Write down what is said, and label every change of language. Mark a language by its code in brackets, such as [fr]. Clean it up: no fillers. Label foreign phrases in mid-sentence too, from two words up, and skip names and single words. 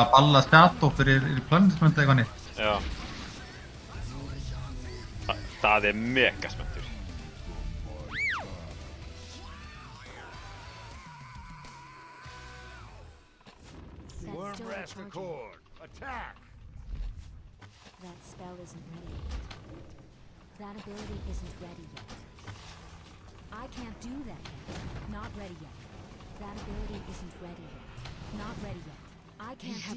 [is] að balla Shadow fyrir punishment eitthvað nýtt. Já. Það er mega spenntur. [en] Wormrest Accord, attack! That spell isn't ready yet. That ability isn't ready yet. I can't do that yet. Not ready yet. That ability isn't ready yet. Not ready yet. I can't do that.